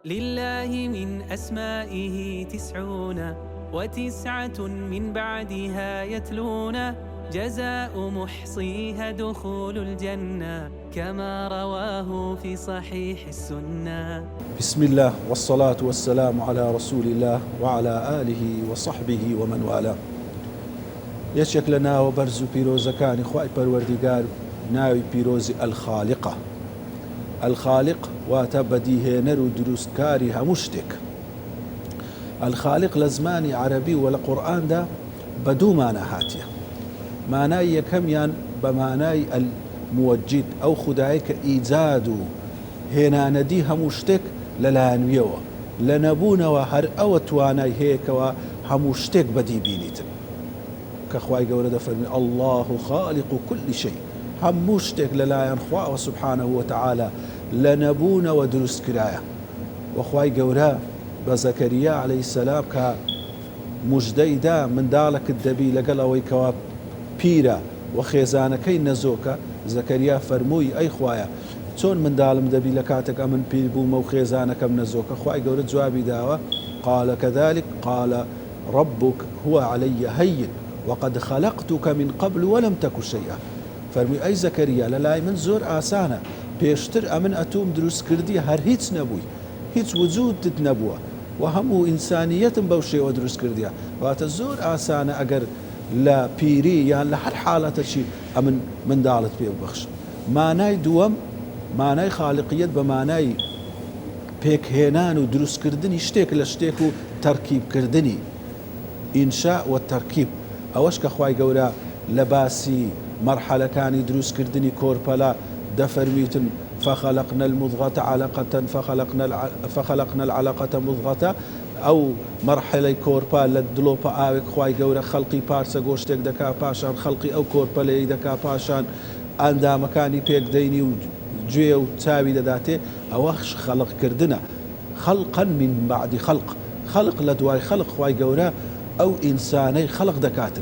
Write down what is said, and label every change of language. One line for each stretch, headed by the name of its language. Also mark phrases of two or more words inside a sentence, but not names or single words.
Arabic: لله من أسمائه 99 من بعدها يتلون، جزاء محصيها دخول الجنة كما رواه في صحيح السنة. بسم الله والصلاة والسلام على رسول الله وعلى آله وصحبه ومن والاه.
Central Kurdish: یەکێک لە ناوە بەرز و پیرۆزەکانی خوای پەروەردیگار ناوی پیرۆزی ئەلخاڵقە. ئەلخاڵق واتە بەدیهێنەر و دروستکاری هەموو شتێک. ئەلخاڵق لە زمانی عەرەبی و لە قورئاندا بە دوو مانە هاتیە. مانای یەکەمیان بە مانای الموجد، ئەو خودایە کە ئیجاد و هێنانەدی هەموو شتێک لەلایەنویەوە، لە نەبوونەوە هەر ئەوە توانای هەیەکەوە هەموو شتێک بەدی بینیتن. کە خوای گەورە دەفەرمێ
Arabic: الله خالق كل شيء،
Central Kurdish: هەموو شتێک لەلایەن خواوە
Arabic: سبحانه وتعالى
Central Kurdish: لە نەبوونەوە دروست کرایە. وەخوای گەورە بە زەکەریا
Arabic: عەلەیهی سەلام
Central Kurdish: کە موژدەیدا منداڵێکت دەبی لەگەڵ ئەوەی کەوا پیرە و خێزانەکەی نەزۆکە، زەکەریا فەرمووی ئەی خوایە چۆن منداڵم دەبی لە کاتێک ئەمن پیر بوومە و خێزانەکەم نەزۆکە؟ خوای گەورە جوابی داوە
Arabic: قال كذلك قال ربك هو علي هين وقد خلقتك من قبل ولم تك شيئا.
Central Kurdish: فەرمووی ئەی زەکەریا لەلای من زۆر ئاسانە، پێشتر ئەمن ئەتۆم دروست کردی هەر هیچ نەبووی، هیچ وجودت نەبووە و هەموو ئینسانیەتم بەو شێوە دروست کردیە. واتە زۆر ئاسانە ئەگەر لە پیری یان لە هەر حاڵەتەکی ئەمن منداڵت پێ ببەخشم. مانای دووەم، مانای خاڵقیەت بە مانای پێکهێنان و دروستکردنی شتێک لە شتێک و تەرکیبکردنی، ئینشاء و تەرکیب. ئەوەش کە خوای گەورە لە باسی مەرحەلەکانی دروستکردنی کۆرپەلا دەفەرمیتن
Arabic: فخلقنا المضغة علقة فخلقنا العلقة مضغة،
Central Kurdish: ئەو مەرحەلەی کۆرپا لە دڵۆپە ئاوێک خوای گەورە خەڵقی پارچە گۆشتێک دەکا، پاشان خەڵقی ئەو کۆرپەلەیەی دەکا، پاشان ئەندامەکانی پێکدەینی و گوێ و چاوی دەداتێ. ئەوەش خەڵقکردنە،
Arabic: خەڵقا من بعد خەڵق،
Central Kurdish: خەڵق لە دوای خەڵق خوای گەورە ئەو ئینسانەی خەڵق دەکاتن.